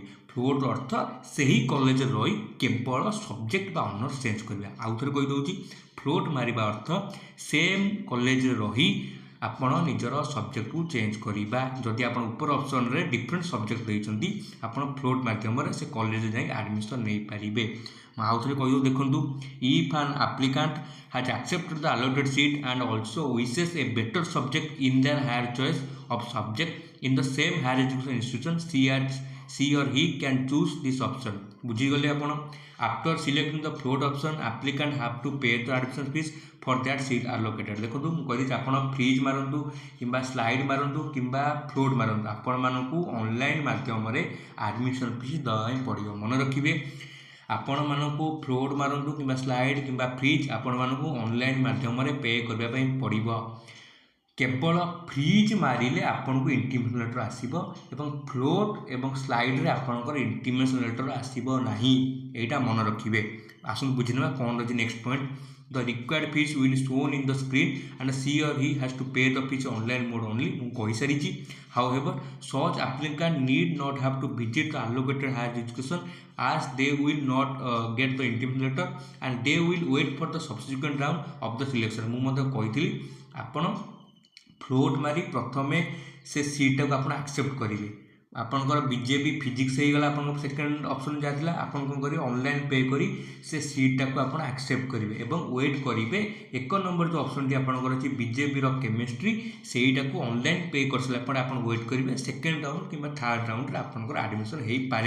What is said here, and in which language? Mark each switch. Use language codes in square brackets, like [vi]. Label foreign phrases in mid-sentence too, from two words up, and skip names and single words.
[or] ଫ୍ଲୋଟ୍ ଅର୍ଥ ସେହି କଲେଜରେ ରହି କେବଳ ସବଜେକ୍ଟ ବା [en] honours change [or] କରିବା। ଆଉ ଥରେ କହିଦେଉଛି, ଫ୍ଲୋଟ୍ ମାରିବା ଅର୍ଥ [en] same collegeରେ [or] ରହି ଆପଣ ନିଜର ସବଜେକ୍ଟକୁ ଚେଞ୍ଜ କରିବା। ଯଦି ଆପଣ ଉପର ଅପସନ୍ରେ [en] different subject [or] ଦେଇଛନ୍ତି ଆପଣ ଫ୍ଲୋଟ୍ ମାଧ୍ୟମରେ ସେ କଲେଜରେ ଯାଇ ଆଡ଼ମିସନ୍ ନେଇପାରିବେ। ମୁଁ ଆଉ ଥରେ କହିଦେଉଛି, ଦେଖନ୍ତୁ, [en] if an applicant has accepted the allotted seat and also wishes a better subject in their higher choice of subject in the same higher education institution, she or he can choose this option। [or] ବୁଝିଗଲେ ଆପଣ। [en] after selecting the float option applicant have to pay the admission fees for that seat allocated। [or] ଦେଖନ୍ତୁ ମୁଁ କହିଦେଇଛି ଆପଣ ଫ୍ରିଜ୍ ମାରନ୍ତୁ କିମ୍ବା ସ୍ଲାଇଡ୍ ମାରନ୍ତୁ କିମ୍ବା ଫ୍ଲୋଟ୍ ମାରନ୍ତୁ ଆପଣମାନଙ୍କୁ ଅନଲାଇନ୍ ମାଧ୍ୟମରେ [en] admission fees [or] ଦେବା ପାଇଁ ପଡ଼ିବ। ମନେ ରଖିବେ ଆପଣମାନଙ୍କୁ ଫ୍ଲୋଟ୍ ମାରନ୍ତୁ କିମ୍ବା ସ୍ଲାଇଡ୍ କିମ୍ବା ଫ୍ରିଜ୍ ଆପଣମାନଙ୍କୁ ଅନଲାଇନ୍ ମାଧ୍ୟମରେ ପେ କରିବା ପାଇଁ ପଡ଼ିବ। କେବଳ ଫ୍ରିଜ୍ ମାରିଲେ ଆପଣଙ୍କୁ [en] intimation letter [or] ଆସିବ ଏବଂ ଫ୍ଲୋଟ୍ ଏବଂ ସ୍ଲାଇଡ୍ରେ ଆପଣଙ୍କର [en] intimation letter [or] ଆସିବ ନାହିଁ। ଏଇଟା ମନେ ରଖିବେ। ଆସନ୍ତୁ ବୁଝିନେବା କ'ଣ ରହିଛି [en] next point. The required fees will be shown in the screen and she or he has to pay the fees online mode only। [or] ମୁଁ କହିସାରିଛି। [en] However, such applicant need not have to visit the allocated higher education as they will not get the intimate letter and they will wait for the subsequent round of the selection। [or] ମୁଁ ମଧ୍ୟ କହିଥିଲି ଆପଣ ଫ୍ଲୋଟ୍ ମାରି ପ୍ରଥମେ ସେ ସିଟ୍ଟାକୁ ଆପଣ ଆକ୍ସେପ୍ଟ କରିବେ। ଆପଣଙ୍କର ବିଜେପି ଫିଜିକ୍ସ ହେଇଗଲା ଆପଣଙ୍କ [en] second option [or] ଯାହା ଥିଲା, ଆପଣ କ'ଣ କରିବେ [en] online pay [or] କରି ସେ ସିଟ୍ଟାକୁ ଆପଣ ଆକ୍ସେପ୍ଟ କରିବେ ଏବଂ ୱେଟ୍ କରିବେ 1 ନମ୍ବର ଯେଉଁ ଅପସନ୍ଟି ଆପଣଙ୍କର ଅଛି ବିଜେପିର କେମିଷ୍ଟ୍ରି ସେଇଟାକୁ [en] online pay [or] କରିସାରିଲା ପରେ ଆପଣ ୱେଟ୍ କରିବେ [en] second round [or] କିମ୍ବା [en] third roundରେ [or] ଆପଣଙ୍କର ଆଡ଼ମିସନ୍ ହେଇପାରେ।